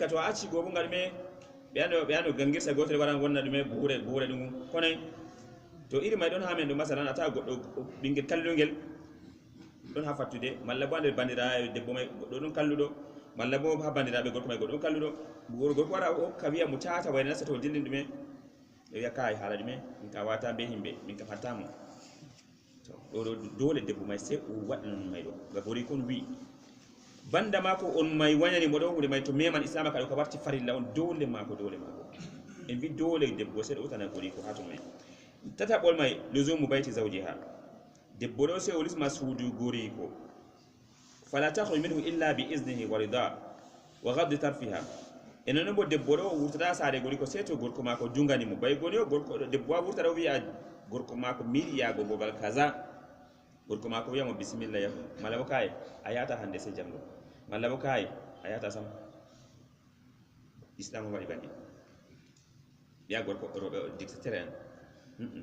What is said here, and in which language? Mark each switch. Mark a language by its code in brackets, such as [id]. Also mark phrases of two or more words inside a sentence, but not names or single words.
[ff] to acci go bo ngal me ɓeyano gangirsa gotere waran wonna ɗume buure ɗum kono to iri may ɗon ha men ɗo masalan ata goɗɗo ɓinguel kalluɗo ngel ɗon ha fattude malla bo nder bandiraɓe debbo may goɗɗo ɗon kalluɗo malla bo ha bandiraɓe gorko may goɗɗo ɗon kalluɗo gorko wara hokka wiya mo tata wayna nasta to dindin ɗume ɓe wiya kai haala ɗume min ka wata be himɓe min ka fattamo to ɗo dole debbo may sey o waɗa non may ɗo ga gori kon wi banda mako on may wañani mo ɗo hunde may to meman islama ka ɗo ka warti farilla on dole mako en wi dole debbo sey ɗo utana gori ko ha to may tataɓol may [ar] luzumu bayti zawjiha [ff] debbo ɗo sey o lisma suudu gori ko [ar] fala takhruj minhu illa bi iznihi wa rida wa ghaddi tarfiha [ff] enen non bo debbo ɗo wurtata saare gori ko sey to gorko mako jungani mo bay goni o gorko debbo a wurtata o wiya gorko mako miɗi yago babal kaza gorko mako wiyamo bisimilla yahu malla bo kaye a yata hande sey janggo malla bo kaye a yata sam islam waɗi banni wiya gorko roɓe dictateur en